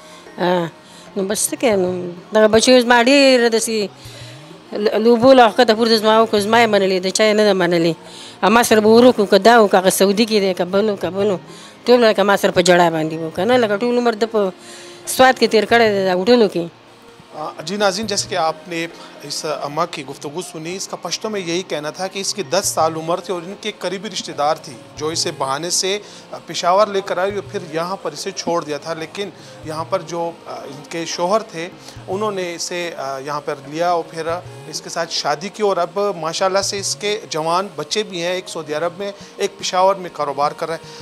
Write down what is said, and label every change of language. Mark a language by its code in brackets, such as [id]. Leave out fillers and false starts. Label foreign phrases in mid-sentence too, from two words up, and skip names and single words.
[ps] نو بس څه کوې، نو دغه بچیو زما ډېره داسې لوبو له ښکته پورته زما وکړو، زما یې منلې، د چا یې نه ده منلې. ما سره به ور وکړو که دا و که هغه سعودي کې دی که بل و که بل و، ټول لکه ما سره په جړا باندې و که نه، لکه ټول عمر د په سوات کې تېر کړی دی دا هوټلو کې. [ur] جی ناظرین، جیسے کہ آپ نے اس اماں کی گفتگو سنی، اس کا پشتوں میں یہی کہنا تھا کہ اس کی 10 سال عمر تھی اور ان کے قریبی رشتہ دار تھی جو اسے بہانے سے پشاور لے کر آئی اور پھر یہاں پر اسے چھوڑ دیا تھا، لیکن یہاں پر جو ان کے شوہر تھے انہوں نے اسے یہاں پر لیا اور پھر اس کے ساتھ شادی کی، اور اب ماشاءاللہ سے اس کے جوان بچے بھی ہیں، ایک سعودی عرب میں، ایک پشاور میں کاروبار کر رہا ہے.